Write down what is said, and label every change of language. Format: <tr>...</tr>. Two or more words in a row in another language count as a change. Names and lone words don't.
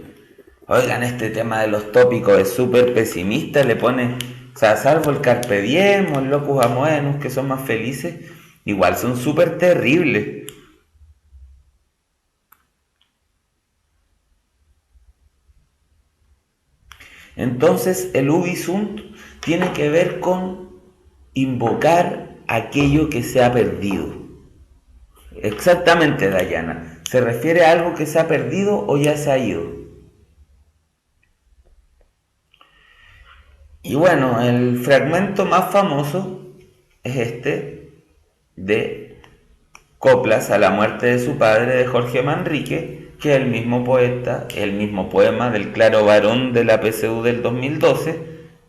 <es>Oigan, este tema de los tópicos es súper pesimista, le pone, o sea, salvo el</es> <la>carpe diem</la> <es>o el</es> <la>locus amoenus,</la> <es>que son más felices, igual son súper terribles. Entonces el</es> <la>ubi sunt</la> <es>tiene que ver con invocar aquello que se ha perdido. Exactamente, Dayana. ¿Se refiere a algo que se ha perdido o ya se ha ido? Y bueno, el fragmento más famoso es este de Coplas a la muerte de su padre, de Jorge Manrique, que es el mismo poeta, el mismo poema del Claro Varón de la PSU del 2012.</es>